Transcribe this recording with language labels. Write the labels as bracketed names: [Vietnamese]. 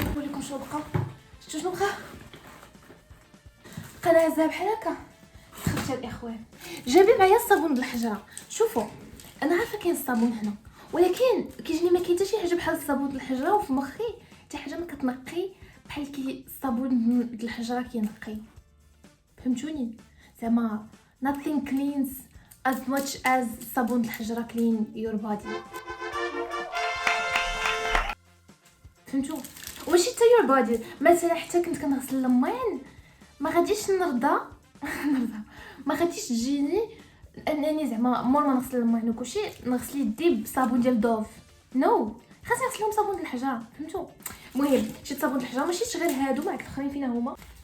[Arabic] نقول لكم شنو بقى، شنو بقى نهزها بحال هكا. خدت الاخوان جايبين معايا الصابون د الحجره. شوفوا انا عارفه كاين الصابون هنا، ولكن كيجيني ما كاين حتى شي حاجه بحال الصابون د الحجره، وفي مخي حتى حاجه ما كتنقي بحال كي الصابون د الحجره كينقي. [English] فهمتوني؟ زعما nothing cleans as much as صابون د الحجره clean your body. [Arabic] فهمتوا؟ وماشي حتى your body، مثلا حتى كنت كنغسل المين ما غاديش نرضى ما غاديش تجيني انني زعما مور ما نغسل المين وكلشي نغسل يدي بصابون ديال دوف. نو خاصني نغسلهم صابون د الحجره. فهمتوا؟ المهم شريت صابون د الحجره، ماشي غير هادو، معك الاخرين فين هما.